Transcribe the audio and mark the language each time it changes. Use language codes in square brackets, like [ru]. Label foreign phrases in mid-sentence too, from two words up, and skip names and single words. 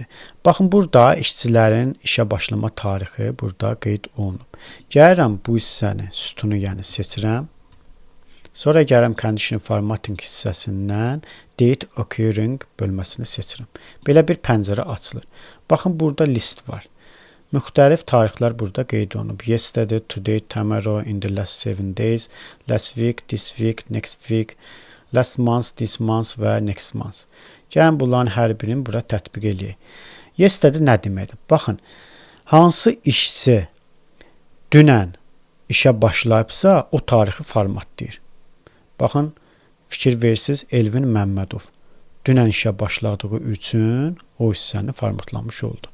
[az] Baxın, burada işçilərin işə başlama tarixi burada qeyd olunub. Gəlirəm bu hissəni, sütunu yəni seçirəm. Sonra gəlirəm [en] conditional formatting [az] hissəsindən [en] date occurring [az] bölməsini seçirəm. Belə bir pəncərə açılır. Baxın, burada list var. Müxtəlif tarixlər burada qeyd olunub. [en] Yesterday, today, tomorrow, in the last 7 days, last week, this week, next week, last month, this month və next month. [az] Gəlin, bunların hər birini bura tətbiq eləyək. Yesterday nə deməkdir? Baxın, hansı işçi dünən işə başlayıbsa, o tarixi formatlayır. Baxın, fikir versiniz Elvin Məmmədov. Dünən işə başladığı üçün o hissəni formatlamış oldu.